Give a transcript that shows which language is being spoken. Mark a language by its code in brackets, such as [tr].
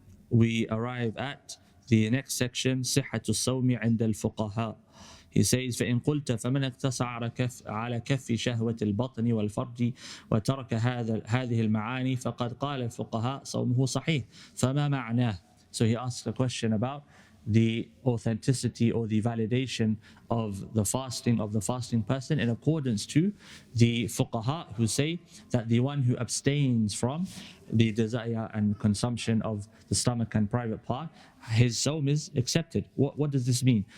[en] We arrive at the next section, [ar] صحة الصوم عند الفقهاء. [en] He says, [ar] فإن قلت فمن اقتصر على كف شهوة البطن والفرج وترك هذه المعاني فقد قال الفقهاء صومه صحيح فما معناه. [en] So he asks a question about the authenticity or the validation of the fasting person in accordance to the fuqaha, who say that the one who abstains from the desire and consumption of the stomach and private part, his sawm is accepted. What does this mean?